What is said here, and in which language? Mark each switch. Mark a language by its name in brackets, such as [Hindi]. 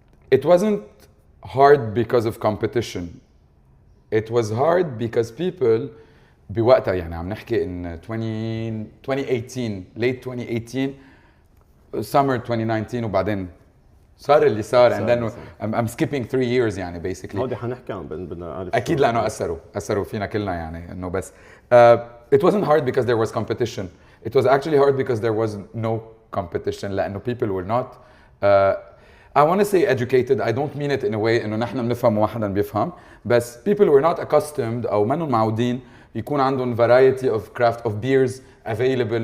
[English] It wasn't hard because of competition. It was hard because people [Arabic] بوقتها يعني عم نحكي [English] in 2018, late 2018, summer 2019 [Arabic] وبعدين صار اللي صار, [English] and then I'm skipping 3 years يعني basically. [Arabic] هودي حنحكي عن بدنا نعرف أكيد لأنه أثروا فينا كلنا يعني إنه بس [English] it wasn't hard because there was competition. It was actually hard because there was no competition [Arabic] لأنه [English] people were not I want to say educated. I don't mean it in a way [Arabic] إنه نحن بنفهم وواحدا بيفهم, [English] بس people were not accustomed [Arabic] أو منهم معودين يكون عندهم [English] variety of craft of beers available.